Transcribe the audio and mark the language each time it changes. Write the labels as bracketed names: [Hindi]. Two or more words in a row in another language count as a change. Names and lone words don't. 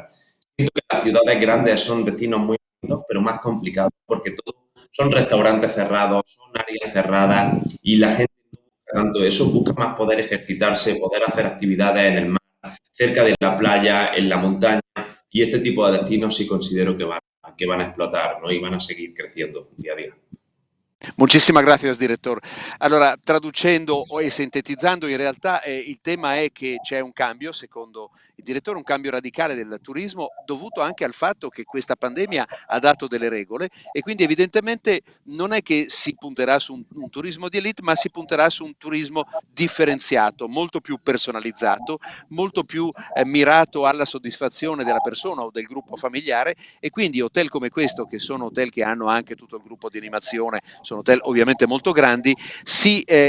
[Spanish] Siento que las ciudades grandes son destinos muy bonitos, pero más complicados porque todos son restaurantes cerrados, son áreas cerradas y la gente no busca tanto eso, busca más poder ejercitarse, poder hacer actividades en el mar, cerca de la playa, en la montaña y este tipo de destinos sí considero que van a explotar, ¿no? Y van a seguir creciendo día a día. [Italian] Moltissime grazie, direttore. Allora, traducendo e sintetizzando, in realtà il tema è che c'è un cambio, secondo il direttore, un cambio radicale del turismo dovuto anche al fatto che questa pandemia ha dato delle regole e quindi evidentemente non è che si punterà su un turismo di elite, ma si punterà su un turismo differenziato, molto più personalizzato, molto più mirato alla soddisfazione della persona o del gruppo familiare e quindi hotel come questo, che sono hotel che hanno anche tutto il gruppo di animazione, sono hotel ovviamente molto grandi, si